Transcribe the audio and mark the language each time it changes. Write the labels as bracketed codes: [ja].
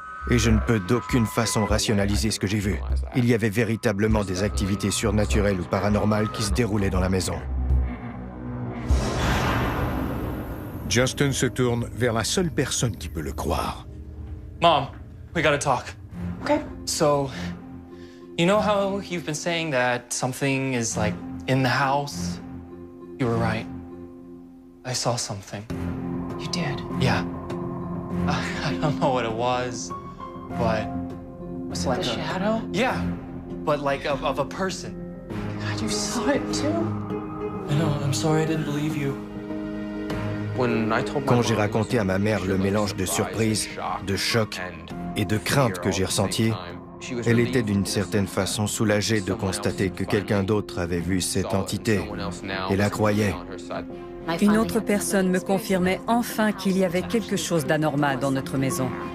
[fr] Et je ne peux d'aucune façon rationaliser ce que j'ai vu. Il y avait véritablement des activités surnaturelles ou paranormales qui se déroulaient dans la maison. Justin se tourne vers la seule personne qui peut le croire. [en] Mom, we gotta talk. Okay. So, you know how you've been saying that something is like in the house? You were right. I saw something. You did? Yeah. I don't know what it was, but... Was it like the shadow? Yeah, but like of a person. God, you saw it too? I know, I'm sorry I didn't believe you. [fr] Quand j'ai raconté à ma mère le mélange de surprise, de choc et de crainte que j'ai ressenti, Elle était d'une certaine façon soulagée de constater que quelqu'un d'autre avait vu cette entité et la croyait. Une autre personne me confirmait enfin qu'il y avait quelque chose d'anormal dans notre maison.